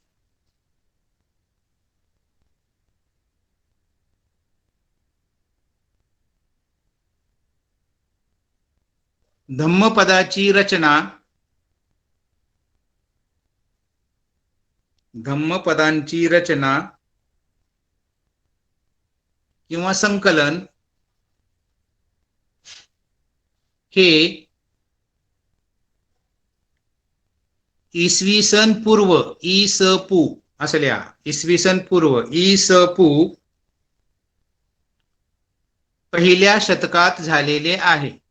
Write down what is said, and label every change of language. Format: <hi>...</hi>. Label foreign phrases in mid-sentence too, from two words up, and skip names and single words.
<mr>धम्मपदाची रचना, धम्मपदांची रचना किंवा संकलन हे इसवी सन पूर्व, इ स पू असं लिहा, इसवी सन पूर्व, इ स पू पहिल्या शतकात झालेले आहे.</mr>